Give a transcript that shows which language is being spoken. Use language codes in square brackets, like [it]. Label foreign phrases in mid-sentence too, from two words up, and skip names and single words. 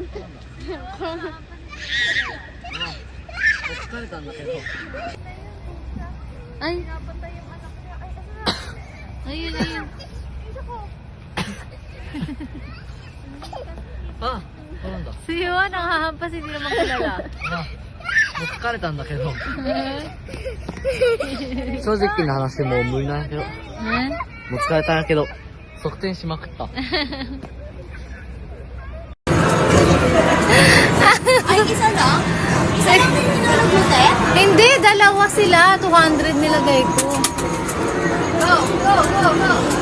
[tl] Ay. Pinapatay yung anak niya. Ay, asa na? Ayun, ayun. Yung isa ko. Si Yuan, nanghahampas, hindi naman kilala. [ja] もう疲れたんだけど正直な話もう無理なんやけどもう疲れたんやけど側転しまくった [tl] Ay, isa lang? Isa lang yung tinulog mo, te? Hindi, dalawa sila. 200 nilagay ko. [en] Go, go, go, go!